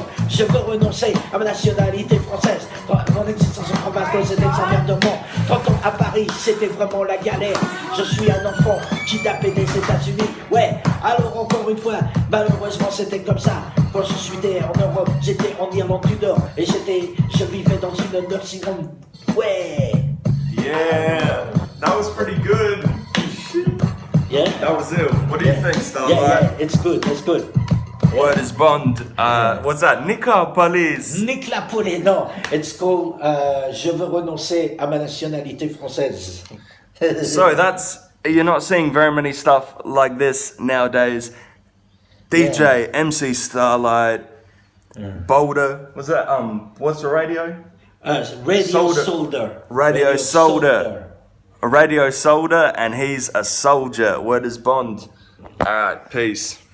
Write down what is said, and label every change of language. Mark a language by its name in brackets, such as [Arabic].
[French] je veux renoncer à ma nationalité française, mon existence en province c'était des emmerdements, 30 ans à Paris c'était vraiment la galère, je suis un enfant qui tapait des États-Unis, ouais, alors encore une fois, malheureusement c'était comme ça, quand je suis né en Europe, j'étais en Irlande du Nord, et je vivais dans une nursing home, ouais. [English] Yeah, that was pretty good. Yeah? That was it. What do you think, Starlight? Yeah, it's good. Word is bond. What's that? Nika Police. [French] Nick Lapolé, non, [English] it's called [French] Je veux renoncer à ma nationalité française. [English] So you're not seeing very many stuff like this nowadays. DJ, MC Starlight, Boulder. What's that? What's the radio? Radio Soldier. Radio Soldier. A Radio Soldier, and he's a soldier. Word is bond. All right, peace.